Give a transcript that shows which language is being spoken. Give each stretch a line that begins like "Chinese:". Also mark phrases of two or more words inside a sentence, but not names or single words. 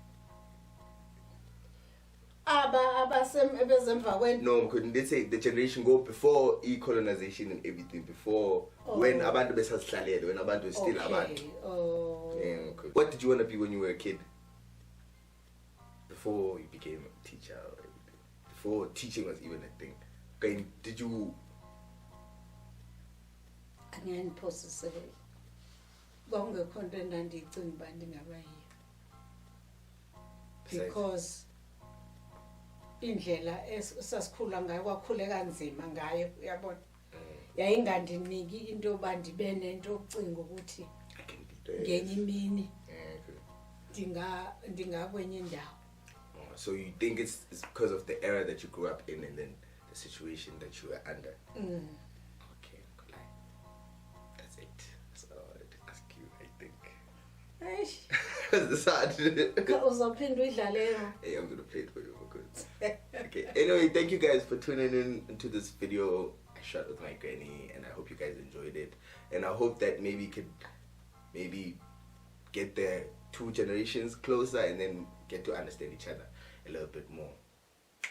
English: No, couldn't they say the generation go before colonization and everything, before when
Xhosa: abantu besasihlale,
English: when abantu was still abantu. Oh. Yeah, okay. What did you want to be when you were a kid? Before you became a teacher or everything? Before teaching was even a thing. Okay, did you?
Zulu: Angiyaniphosisele.
Xhosa: Kwakungekho into endandiyicinga uba ndingaba yiyo. Because indlela esasikhula ngayo kwakhuleka nzima ngayo uyabona yayingandiniki into yoba ndibe nento yokucinga ukuthi ngenye imini ndingakwenye indawo.
English: So you think it's because of the era that you grew up in and then the situation that you were under? Okay, good. That's it. That's all I wanted to ask you, I think. That's hard.
Zulu: Uzophinda uyidlale.
English: Hey, I'm gonna play it for you for good. Okay. Anyway, thank you guys for tuning in into this video I shot with my granny, and I hope you guys enjoyed it. And I hope that maybe could get the two generations closer and then get to understand each other a little bit more.